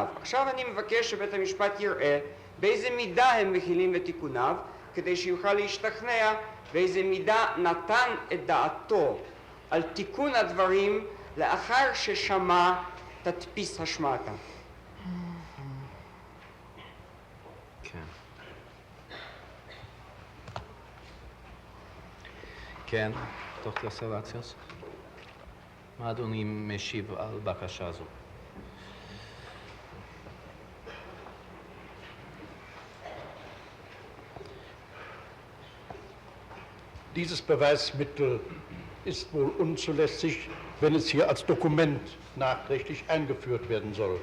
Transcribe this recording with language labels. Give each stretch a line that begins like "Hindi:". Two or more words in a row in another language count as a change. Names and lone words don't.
Hebrew: עכשיו אני מבקש שבית המשפט יראה באיזה מידה הם מכילים את תיקוניו, כדי שיוכל להשתכנע באיזה מידה נתן את דעתו על תיקון הדברים לאחר ששמע תדפיס השמעתם. כן. כן, דוקטור סלציוס. מה אדוני משיב על בקשה זו?
German: Dieses Beweismittel ist wohl unzulässig, wenn es hier als Dokument nachträglich eingeführt werden soll.